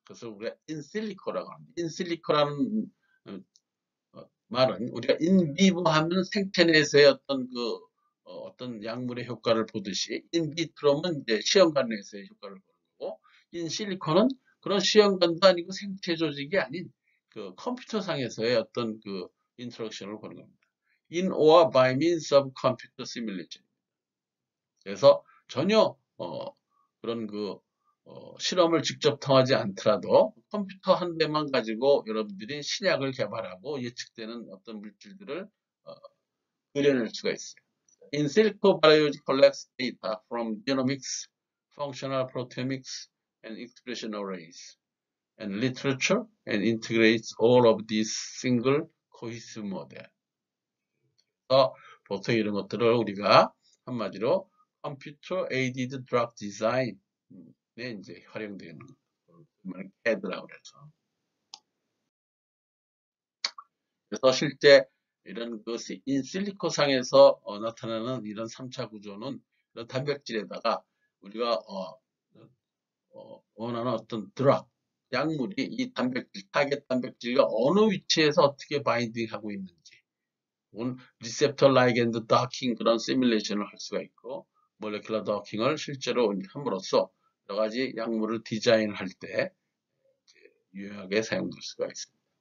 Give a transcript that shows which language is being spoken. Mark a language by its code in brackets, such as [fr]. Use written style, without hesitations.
[ko] 그래서 우리가 인실리코라고 합니다. 인실리코라는 말은 우리가 인비보 하면 생체 내에서의 어떤 어떤 약물의 효과를 보듯이, 인비트로는 이제 시험관 내에서의 효과를 보는 거고, 인실리코는 그런 시험관도 아니고 생체 조직이 아닌 그 컴퓨터상에서의 어떤 그 인터랙션을 보는 겁니다. [en] In or by means of computer simulation. [ko] 그래서 전혀 그런 실험을 직접 통하지 않더라도 컴퓨터 한 대만 가지고 여러분들이 신약을 개발하고 예측되는 어떤 물질들을 어, 그려낼 수가 있어요. [en] In silico biology collects data from genomics, functional proteomics, and expression arrays, and literature, and integrates all of these single cohesive model. [ko] 그래서 보통 이런 것들을 우리가 한마디로 컴퓨터 에이디드 드럭 디자인에 이제 활용되는 CAD라고 그래서. 그래서 실제 이런 그 인실리코 상에서 나타나는 이런 3차 구조는 이런 단백질에다가 우리가 원하는 어떤 드럭, 약물이 이 단백질, 타겟 단백질과 어느 위치에서 어떻게 바인딩하고 있는지, 혹은 리셉터 라이겐드 더킹, 그런 시뮬레이션을 할 수가 있고, 몰레큘러 더킹을 실제로 함으로써 여러 가지 약물을 디자인할 때 유용하게 사용될 수가 있습니다.